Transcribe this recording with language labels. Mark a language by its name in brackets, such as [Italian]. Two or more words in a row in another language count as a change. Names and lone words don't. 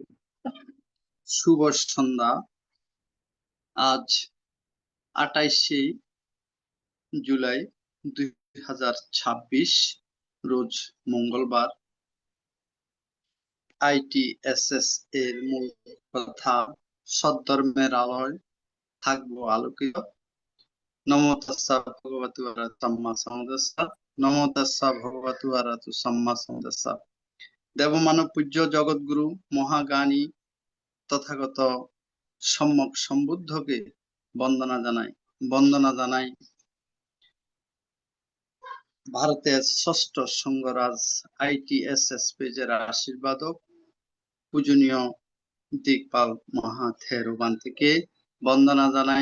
[Bangla] শুভ সন্ধ্যা। আজ 28শে জুলাই 2026, রোজ মঙ্গলবার। ITSS এর মূল কথা, সদ্ধর্মের আলোয় থাকবো আলোকিত। [Pali] নমো তাস্সা ভগবতু আরহাতু সাম্মা সাম্বুদ্দাস্সা। নমো তাস্সা ভগবতু আরহাতু সাম্মা সাম্বুদ্দাস্সা। [Bangla] দেবমানব পূজ্য জগৎগুরু মহাজ্ঞানী তথাগত সম্যক সম্বুদ্ধকে বন্দনা জানাই। ভারতের ষষ্ঠ সংঘরাজ ITSS পেজের আশীর্বাদক পূজনীয় দিকপাল মহাথেরোবান থেকে বন্দনা জানাই।